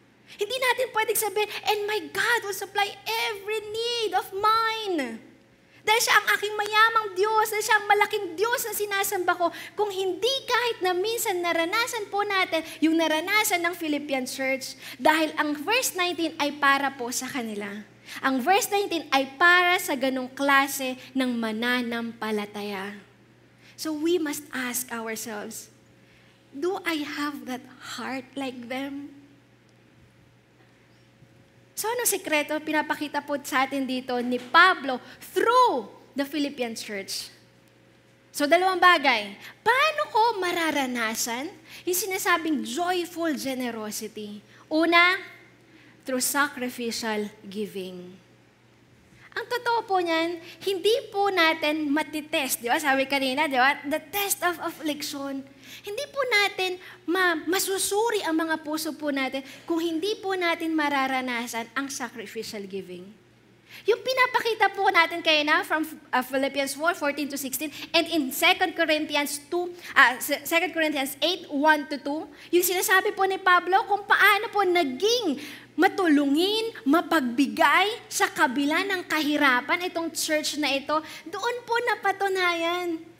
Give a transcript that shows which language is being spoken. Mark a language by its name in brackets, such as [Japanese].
[Filipino] Hindi natin pwedeng sabihin, [English] and my God will supply every need of mine. [Filipino] Dahil siya ang aking mayamang Diyos, dahil siya ang malaking Diyos na sinasamba ko. Kung hindi kahit na minsan naranasan po natin yung naranasan ng Philippian church, dahil ang verse 19 ay para po sa kanila. Ang verse 19 ay para sa ganong klase ng mananampalataya. [English] So we must ask ourselves, do I have that heart like them? [Filipino] So anong sekreto pinapakita po sa atin dito ni Pablo through the Philippian church? So dalawang bagay. Paano ko mararanasan yung sinasabing joyful generosity? Una, through sacrificial giving. Ang totoo po niyan, hindi po natin matitest. Di ba? Sabi kanina, di ba? [English] The test of affliction. [Filipino] Hindi po natin masusuri ang mga puso po natin kung hindi po natin mararanasan ang sacrificial giving. Yung pinapakita po natin kayo na from Philippians 4:14 to 16 and in 2 Corinthians 8:1 to 2, yung sinasabi po ni Pablo kung paano po naging matulungin, mapagbigay sa kabila ng kahirapan itong church na ito, doon po napatunayan.